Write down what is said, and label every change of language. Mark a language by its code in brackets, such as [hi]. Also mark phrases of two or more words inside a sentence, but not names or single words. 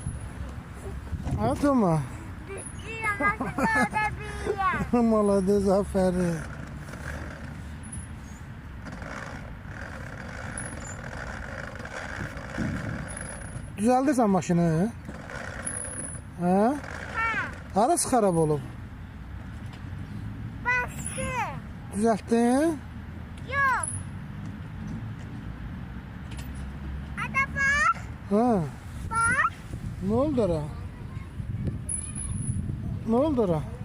[az] Atma. Malades, aferin. Düzəldirsən maşını? Hə? Harası xarab olub? Başı. Düzəltdin? [tr] Yok. Ada bak. Ha. Bak. Ne oldu ara? Ne oldu ara?